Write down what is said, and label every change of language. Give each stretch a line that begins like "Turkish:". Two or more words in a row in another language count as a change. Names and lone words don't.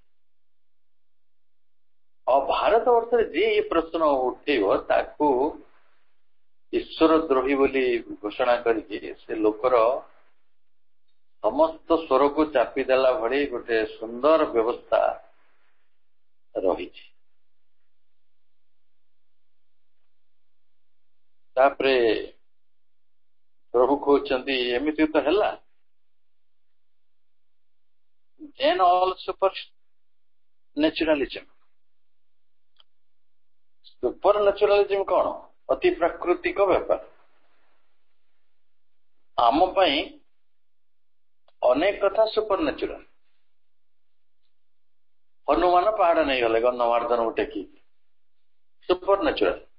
Odia: ଆଉ ଭାରତ ବର୍ଷରେ ଯିଏ ଏ ପ୍ରଶ୍ନ ଉଠେଇବ ତାକୁ ଈଶ୍ୱର ଦ୍ରୋହୀ ବୋଲି ଘୋଷଣା କରିକି ସେ ଲୋକର ସମସ୍ତ ସ୍ୱରକୁ ଚାପି ଦେଲା ଭଳି ଗୋଟେ ସୁନ୍ଦର ବ୍ୟବସ୍ଥା ରହିଛି। ତାପରେ ପ୍ରଭୁ କହୁଛନ୍ତି ଏମିତି ତ ହେଲା,
English: then all supernaturism.
Odia: ସୁପରନ୍ୟାଚୁରାଲିଜିମ କଣ? ଅତି ପ୍ରାକୃତିକ ବ୍ୟାପାର। ଆମ ପାଇଁ ଅନେକ କଥା ସୁପରନ୍ୟାଚୁରାଲ। ହନୁମାନ ପାହାଡ ନେଇଗଲେ ଗନ୍ଧମାର୍ଦ୍ଦନକୁ ଟେକି, ସୁପରନ୍ୟାଚୁରାଲ।